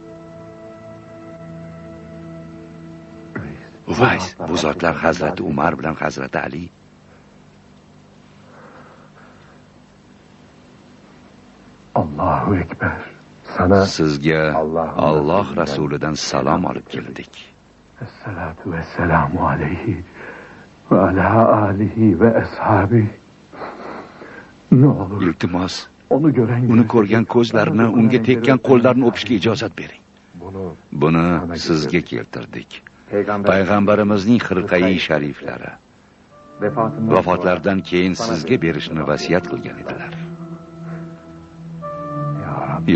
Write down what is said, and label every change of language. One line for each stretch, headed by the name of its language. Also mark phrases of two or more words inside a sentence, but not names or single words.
Uzbek: Uvays, bu zotlar Hazrati Umar bilan Hazrati Ali.
Arabic: الله أكبر.
Uzbek: sana Sizga Alloh rasulidan salom olib keldik.
Arabic: الصلاة والسلام عليه وعلى آله وأصحابه.
Turkish: Ne olur
Uzbek: Iltimos,
Turkish: onu gören
Uzbek: uni ko'rgan ko'zlarni, unga tekkan qo'llarni o'pishga ijozat bering. bunu Buni sizga keltirdik. peygamber Payg'ambarimizning xirqai shariflari vafotlaridan keyin sizga berishni vasiyat qilgan edilar.
Arabic: يا ربي,